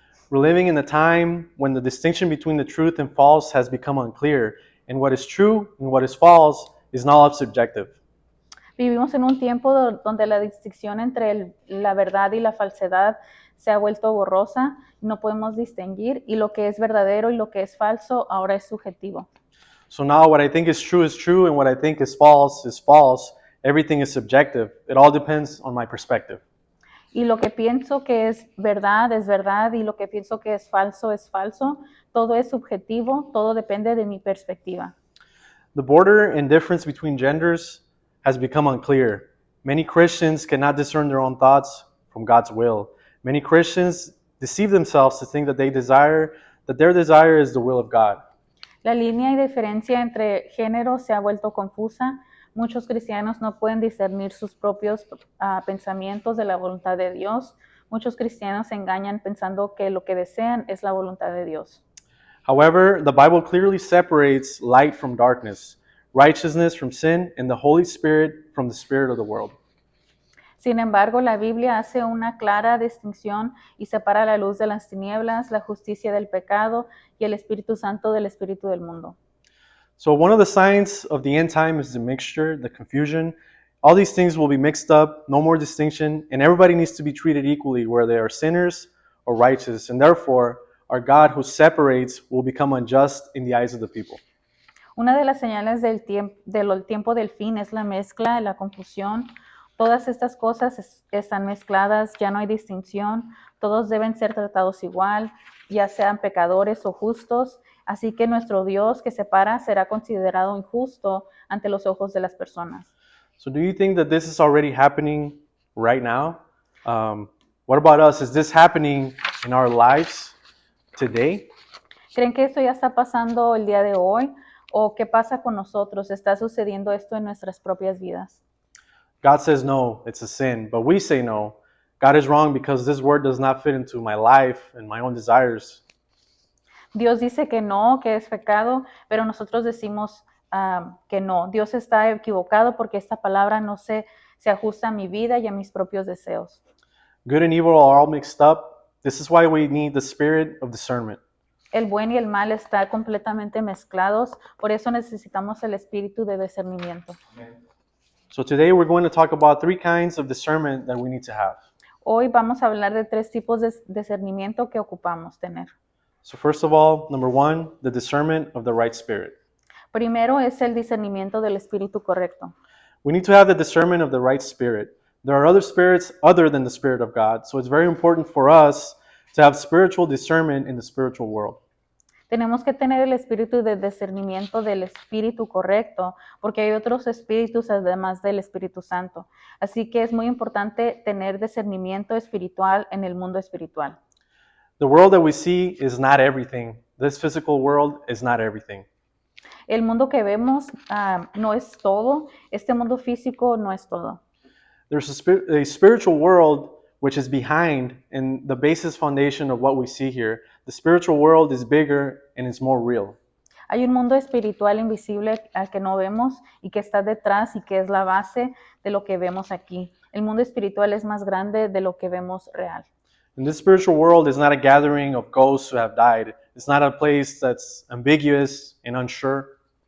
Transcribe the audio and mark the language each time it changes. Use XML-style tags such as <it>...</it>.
<en>We're living in a time when the distinction between the truth and false has become unclear, and what is true and what is false is now subjective.</en> <es>Vivimos en un tiempo donde la distinción entre la verdad y la falsedad se ha vuelto borrosa, no podemos distinguir, y lo que es verdadero y lo que es falso ahora es subjetivo.</es> <en>So now what I think is true, and what I think is false is false. Everything is subjective. It all depends on my perspective.</en> <es>Y lo que pienso que es verdad, y lo que pienso que es falso. Todo es subjetivo, todo depende de mi perspectiva.</es> <en>The border and difference between genders has become unclear. Many Christians cannot discern their own thoughts from God's will. Many Christians deceive themselves to think that their desire is the will of God.</en> <es>La línea y diferencia entre géneros se ha vuelto confusa. Muchos cristianos no pueden discernir sus propios pensamientos de la voluntad de Dios. Muchos cristianos se engañan pensando que lo que desean es la voluntad de Dios.</es> <en>However, the Bible clearly separates light from darkness, righteousness from sin, and the Holy Spirit from the spirit of the world.</en> <es>Sin embargo, la Biblia hace una clara distinción y separa la luz de las tinieblas, la justicia del pecado y el Espíritu Santo del Espíritu del mundo.</es> <en>So one of the signs of the end time is the mixture, the confusion. All these things will be mixed up, no more distinction, and everybody needs to be treated equally, whether they are sinners or righteous. And therefore, our God who separates will become unjust in the eyes of the people.</en> <es>Una de las señales del tiempo del fin es la mezcla, la confusión. Todas estas cosas están mezcladas, ya no hay distinción, todos deben ser tratados igual, ya sean pecadores o justos. Así que nuestro Dios que separa será considerado injusto ante los ojos de las personas.</es> <en>So do you think that this is already happening right now? What about us? Is this happening in our lives today?</en> <es>¿Creen que esto ya está pasando el día de hoy? ¿O qué pasa con nosotros? ¿Está sucediendo esto en nuestras propias vidas?</es> <en>God says no, it's a sin, but we say no. God is wrong because this word does not fit into my life and my own desires.</en> <es>Dios dice que no, que es pecado, pero nosotros decimos que no. Dios está equivocado porque esta palabra no se ajusta a mi vida y a mis propios deseos.</es> <en>Good and evil are all mixed up. This is why we need the spirit of discernment.</en> <es>El buen y el mal están completamente mezclados, por eso necesitamos el espíritu de discernimiento.</es> <en>So today we're going to talk about 3 kinds of discernment that we need to have.</en> <es>Hoy vamos a hablar de 3 tipos de discernimiento que ocupamos tener.</es> <en>So first of all, number 1, the discernment of the right spirit.</en> <es>Primero es el discernimiento del espíritu correcto.</es> <en>We need to have the discernment of the right spirit. There are other spirits other than the Spirit of God, so it's very important for us to have spiritual discernment in the spiritual world.</en> <es>Tenemos que tener el espíritu de discernimiento del espíritu correcto, porque hay otros espíritus además del Espíritu Santo. Así que es muy importante tener discernimiento espiritual en el mundo espiritual.</es> <en>The world that we see is not everything. This physical world is not everything.</en> <es>El mundo que vemos no es todo. Este mundo físico no es todo.</es> <en>There's a spiritual world which is behind in the basis foundation of what we see here. The spiritual world is bigger and it's more real.</en> <es>Hay un mundo espiritual invisible al que no vemos y que está detrás y que es la base de lo que vemos aquí. El mundo espiritual es más grande de lo que vemos real.</es> <en>And this spiritual world is not a gathering of ghosts who have died. It's not a place that's ambiguous and unsure.</en>